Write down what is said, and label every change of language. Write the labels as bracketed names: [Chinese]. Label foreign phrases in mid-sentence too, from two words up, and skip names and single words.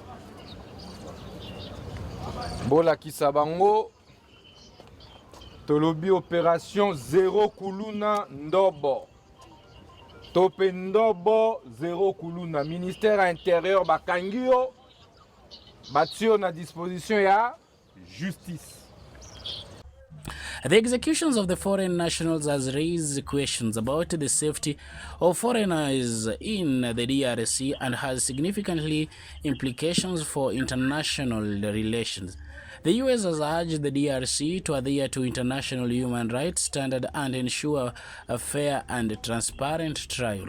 [Lingala] bolakisa bango tolobi opération zéro kuluna ndobo tope ndobo zéro kuluna [French] ministère intérieur [Lingala] bakangi yo batio na disposition ya justice. [English] The executions of the foreign nationals has raised questions about the safety of foreigners in the DRC and has significantly implications for international relations. The US has urged the DRC to adhere to international human rights standards and ensure a fair and transparent trial.